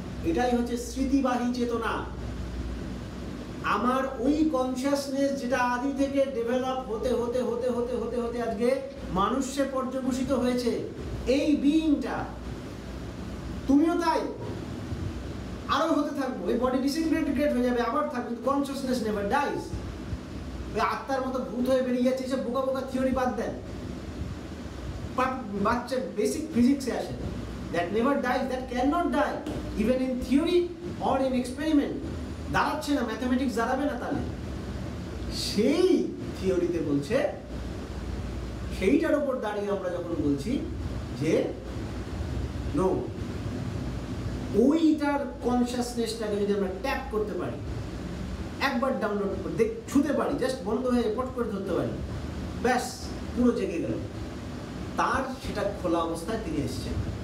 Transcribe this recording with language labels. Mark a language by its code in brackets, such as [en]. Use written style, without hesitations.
[bn] এটাই হচ্ছে স্মৃতিবাহী চেতনা। আমার ওই কনসিয়াসনেস যেটা আদি থেকে ডেভেলপ হতে হতে হতে হতে হতে হতে আজকে মানুষে পর্যবসিত হয়েছে, এই বিইংটা তুমিও তাই, আরো হতে থাকবো। এই বডি ডিসইন্টিগ্রেট হয়ে যাবে, আবার থাকবে, [en] Consciousness never dies. [bn] ওই আত্মার মতো ভূত হয়ে বেরিয়ে যাচ্ছে, এসব বোকা বোকা থিওরি বাদ দেন, বাচ্চা বেসিক ফিজিক্সে আসে। [en] that never dies, that cannot die, even in theory or in experiment. [bn] দাঁড়াচ্ছে না, ম্যাথমেটিক্স দাঁড়াবে না তাহলে। সেই থিওরিতে বলছে, সেইটার উপর দাঁড়িয়ে আমরা যখন বলছি যে নো, ওইটার কনসিয়াসনেসটাকে যদি আমরা ট্যাপ করতে পারি, একবার ডাউনলোড করে ছুতে পারি, জাস্ট বন্ধ হয়ে পট করে ধরতে পারি, ব্যাস পুরো জেগে গেল, তার সেটা খোলা অবস্থায় তিনি এসেছেন।